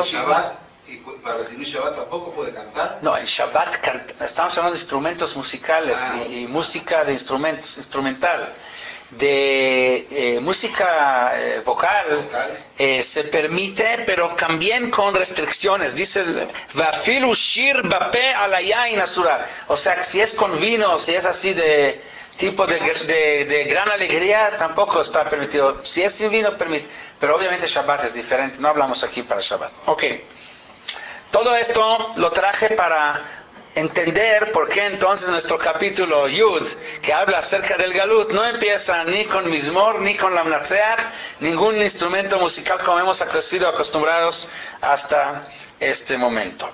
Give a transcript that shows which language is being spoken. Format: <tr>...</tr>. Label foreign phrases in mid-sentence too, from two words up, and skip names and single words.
<es>¿Y para recibir Shabbat tampoco puede cantar? No, en Shabbat estamos hablando de instrumentos musicales y música de instrumentos, instrumental. De música vocal se permite, pero también con restricciones. Dice,</es> <he>"ואפילו שיר בפה על היין אסורה".</he> <es>O sea, si es con vino, si es así de tipo de gran alegría, tampoco está permitido. Si es sin vino, permite. Pero obviamente Shabbat es diferente. No hablamos aquí para Shabbat. Ok. Todo esto lo traje para entender por qué entonces nuestro capítulo Yud, que habla acerca del Galut, no empieza ni con Mizmor, ni con Lamnatseach, ningún instrumento musical como hemos sido acostumbrados hasta este momento.</es>